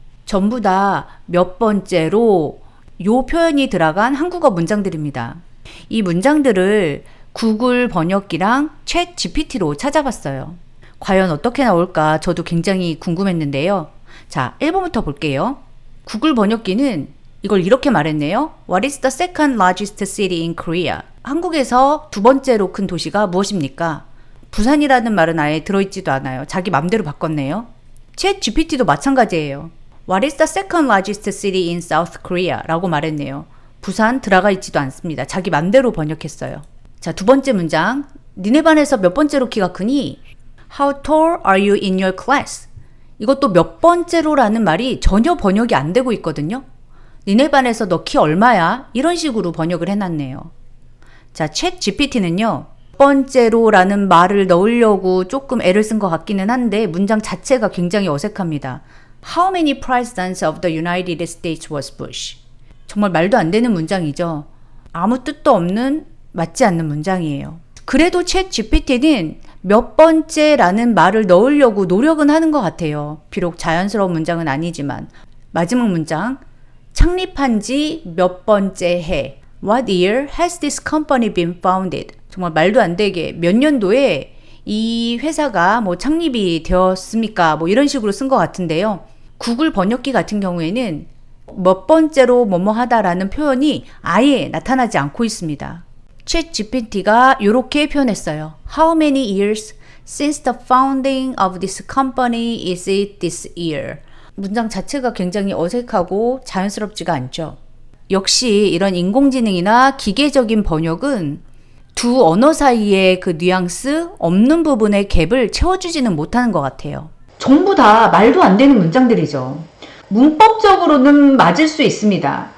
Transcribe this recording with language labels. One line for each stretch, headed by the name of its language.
Korean: 전부 다 몇 번째로 요 표현이 들어간 한국어 문장들입니다. 이 문장들을 구글 번역기랑 챗 GPT로 찾아봤어요. 과연 어떻게 나올까 저도 굉장히 궁금했는데요. 자, 1번부터 볼게요. 구글 번역기는 이걸 이렇게 말했네요.
English: What is the second largest city in Korea?
Korean: 한국에서 두 번째로 큰 도시가 무엇입니까? 부산이라는 말은 아예 들어있지도 않아요. 자기 맘대로 바꿨네요. 챗 GPT도 마찬가지예요.
English: What is the second largest city in South Korea?
Korean: 라고 말했네요. 부산 들어가 있지도 않습니다. 자기 맘대로 번역했어요. 자, 두 번째 문장. 니네 반에서 몇 번째로 키가 크니?
English: How tall are you in your class?
Korean: 이것도 몇 번째로 라는 말이 전혀 번역이 안 되고 있거든요. 니네 반에서 너 키 얼마야? 이런 식으로 번역을 해놨네요. 자, 챗 GPT는요. 몇 번째로 라는 말을 넣으려고 조금 애를 쓴 것 같기는 한데 문장 자체가 굉장히 어색합니다.
English: How many presidents of the United States was Bush?
Korean: 정말 말도 안 되는 문장이죠. 아무 뜻도 없는 맞지 않는 문장이에요. 그래도 챗 GPT는 몇 번째라는 말을 넣으려고 노력은 하는 것 같아요. 비록 자연스러운 문장은 아니지만. 마지막 문장. 창립한 지 몇 번째 해.
English: What year has this company been founded?
Korean: 정말 말도 안 되게 몇 년도에 이 회사가 뭐 창립이 되었습니까? 뭐 이런 식으로 쓴 것 같은데요. 구글 번역기 같은 경우에는 몇 번째로 뭐뭐 하다라는 표현이 아예 나타나지 않고 있습니다. 챗 GPT가 이렇게 표현했어요.
English: How many years since the founding of this company is it this year?
Korean: 문장 자체가 굉장히 어색하고 자연스럽지가 않죠. 역시 이런 인공지능이나 기계적인 번역은 두 언어 사이의 그 뉘앙스 없는 부분의 갭을 채워주지는 못하는 것 같아요. 전부 다 말도 안 되는 문장들이죠. 문법적으로는 맞을 수 있습니다.